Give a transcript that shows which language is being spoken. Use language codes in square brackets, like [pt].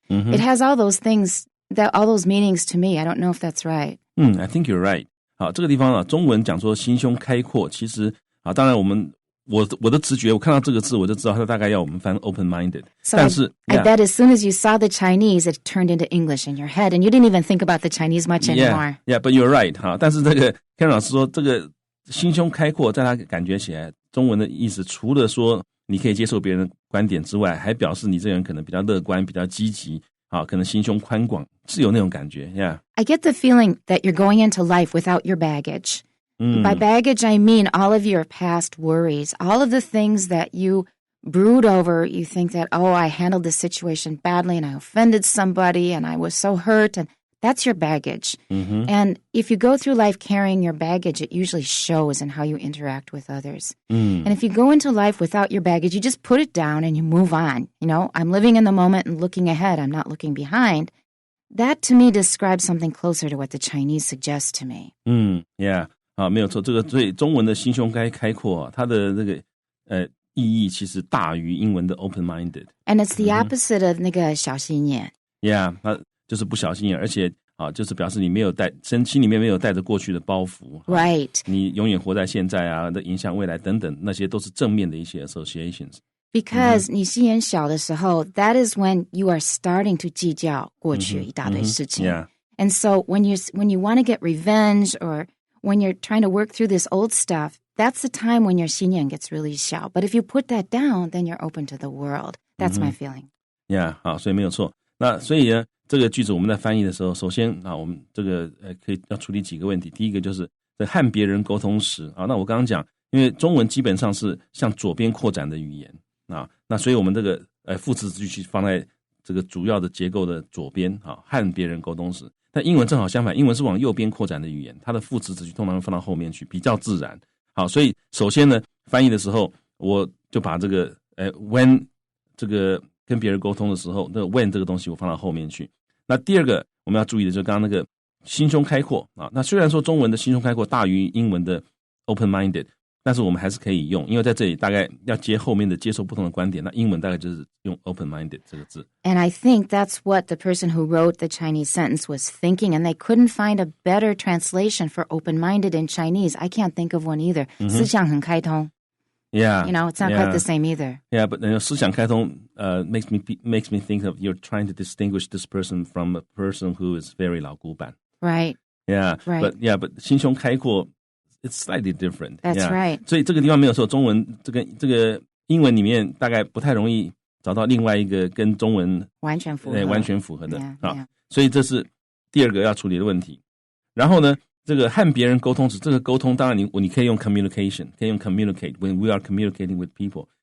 [en] It has all those things, all those meanings to me. I don't know if that's right. I think you're right. [zh] 好，这个地方啊，中文讲说心胸开阔，其实啊，当然我的直觉，我看到这个字我就知道它大概要我们翻 open-minded。 [en] So 但是 I bet as soon as you saw the Chinese, it turned into English in your head, and you didn't even think about the Chinese much anymore. Yeah, but you're right. [zh] 哈，但是这个 Ken 老师说，这个心胸开阔，在他感觉起来，中文的意思除了说你可以接受别人的观点之外，还表示你这个人可能比较乐观、比较积极。好，可能心胸宽广，是有那种感觉 Yeah. [en] I get the feeling that you're going into life without your baggage. By baggage, I mean all of your past worries, all of the things that you brood over. You think that, oh, I handled this situation badly and I offended somebody and I was so hurt. And that's your baggage. And if you go through life carrying your baggage, it usually shows in how you interact with others. And if you go into life without your baggage, you just put it down and you move on. You know, I'm living in the moment and looking ahead. I'm not looking behind. That, to me, describes something closer to what the Chinese suggest to me. Yeah. [zh] 啊，没有错，这个所以中文的心胸开阔啊，它的这个意义其实大于英文的 open-minded. [en] And it's the opposite of [zh] 那个小心眼. Yeah, 它就是不小心眼，而且啊，就是表示你没有心里面没有带着过去的包袱。 Right. 你永远活在现在啊，的影响未来等等，那些都是正面的一些 associations. [en] Because [zh] 你心眼小的时候, [en] that is when you are starting to [zh] 计较过去一大堆事情. Yeah. [en] And so when you want to get revenge or when you're trying to work through this old stuff, that's the time when your 心眼 gets really 小. But if you put that down, then you're open to the world. That's my feeling. [zh] Yeah, 好，所以没有错。那所以呢，这个句子我们在翻译的时候，首先啊，我们这个可以要处理几个问题。第一个就是在和别人沟通时啊，那我刚刚讲，因为中文基本上是向左边扩展的语言啊，那所以我们这个副词子句放在这个主要的结构的左边啊，和别人沟通时。但英文正好相反，英文是往右边扩展的语言，它的副词子句通常会放到后面去，比较自然。好，所以首先呢，翻译的时候，我就把这个when 这个跟别人沟通的时候，那个 when 这个东西我放到后面去。那第二个我们要注意的就是刚刚那个心胸开阔啊。那虽然说中文的心胸开阔大于英文的 open-minded， 但是我们还是可以用，因为在这里大概要接后面的接受不同的观点，那英文大概就是用 open-minded 这个字。 [en] And I think that's what the person who wrote the Chinese sentence was thinking, and they couldn't find a better translation for open-minded in Chinese. I can't think of one either. [zh] 思想很开通。 Yeah, [en] it's not quite the same either. Yeah, but 思想开通makes me think of you're trying to distinguish this person from a person who is very 老古板. Right. Yeah, right. But 心胸开阔 it's slightly different. That's right. [zh] 所以这个地方没有说中文这个英文里面大概不太容易找到另外一个跟中文完全符合的 yeah. 所以这是第二个要处理的问题。然后呢，这个和别人沟通时，这个沟通当然你可以用 communication， 可以用 communicate [en] when we are communicating with people。